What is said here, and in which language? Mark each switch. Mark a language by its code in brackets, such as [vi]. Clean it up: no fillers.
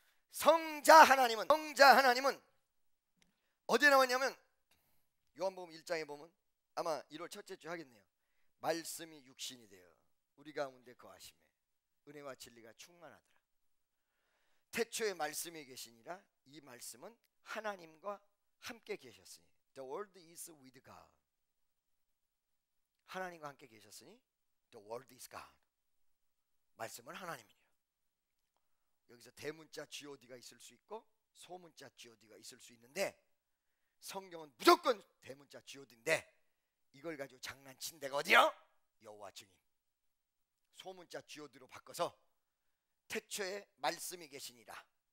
[ko] 성자 하나님은 어디에 나왔냐면 요한복음 1장에 보면 아마 1월 첫째 주 하겠네요. 말씀이 육신이 되어 우리 가운데 거하심에 은혜와 진리가 충만하더라. 태초에 말씀이 계시니라. 이 말씀은 하나님과 함께 계셨으니. [en] The word is with God. 하나님과 함께 계셨으니 The word is God. [ko] 말씀은 하나님이에요. 여기서 대문자 GOD가 있을 수 있고 소문자 GOD가 있을 수 있는데 성경은 무조건 대문자 GOD인데 이걸 가지고 장난친 데가 어디요? 여호와 증인. 소문자 GOD로 바꿔서 태초에 말씀이 계시니라.